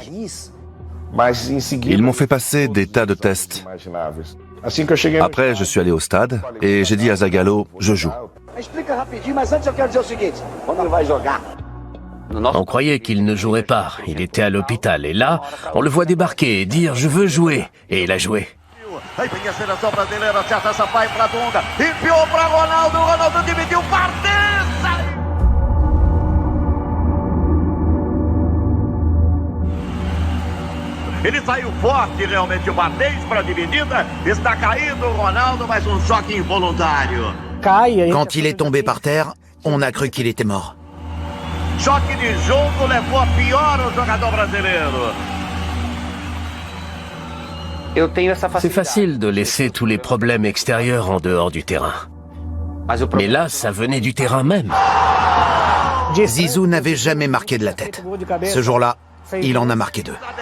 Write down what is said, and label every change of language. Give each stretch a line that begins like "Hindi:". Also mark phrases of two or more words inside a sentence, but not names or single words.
French: Ils m'ont fait passer des tas de tests. Après, je suis allé au stade et j'ai dit à Zagallo, je joue. On croyait qu'il ne jouerait pas, il était à l'hôpital. Et là, on le voit débarquer et dire « Je veux jouer ». Et il a joué.
Portuguese: Aí vem a seleção brasileira, acerta essa pai para Dunga, enfiou para Ronaldo, Ronaldo dividiu, parteza! Ele saiu forte realmente, o Barthez para a dividida, está caído o Ronaldo, mas choque involuntário.
French: Quand il est tombé par terre, on a cru qu'il était mort.
Portuguese: Choque de jogo levou a pior o jogador brasileiro.
French: C'est facile de laisser tous les problèmes extérieurs en dehors du terrain. Mais là, ça venait du terrain même. Zizou n'avait jamais marqué de la tête. Ce jour-là, il en a marqué 2.